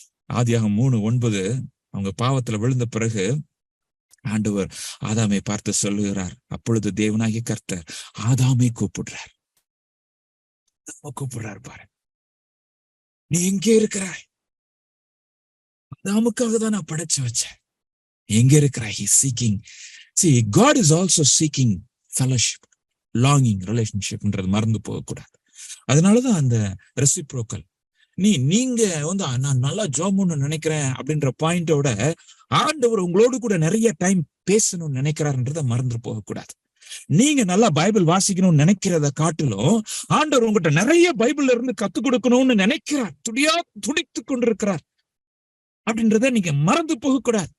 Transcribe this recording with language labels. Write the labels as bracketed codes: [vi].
[ta] ஆதியாகமம் 3:9, அவங்க பாவத்துல விழுந்த பிறகு ஆண்டவர் ஆதாமை பார்த்து சொல்லுகிறார், அப்பொழுது தேவனாகிய கர்த்தர் ஆதாமை கூப்பிடுறார் பாரு, நீ எங்கே இருக்கிறாய்? ஆதாமுக்காக தான் நான் படைச்சு வச்சேன், எங்க இருக்கிறாய்? [en] He is seeking. See, God is also seeking fellowship, longing, relationshipன்றது [ta] மறந்து போகக்கூடாது. அதனாலதான் அந்த ரெசிப்ரோக்கல். நீங்க வந்து நான் நல்லா ஜாப்னு நினைக்கிறேன் அப்படின்ற பாயிண்டோட ஆண்டவர் உங்களோடு கூட நிறைய டைம் பேசணும்னு நினைக்கிறாருன்றத மறந்து போகக்கூடாது. நீங்க நல்லா பைபிள் வாசிக்கணும்னு நினைக்கிறத காட்டிலும் ஆண்டவர் உங்ககிட்ட நிறைய பைபிள்ல இருந்து கத்துக் கொடுக்கணும்னு நினைக்கிறார், துடித்து கொண்டிருக்கிறார் அப்படின்றத நீங்க மறந்து போகக்கூடாது.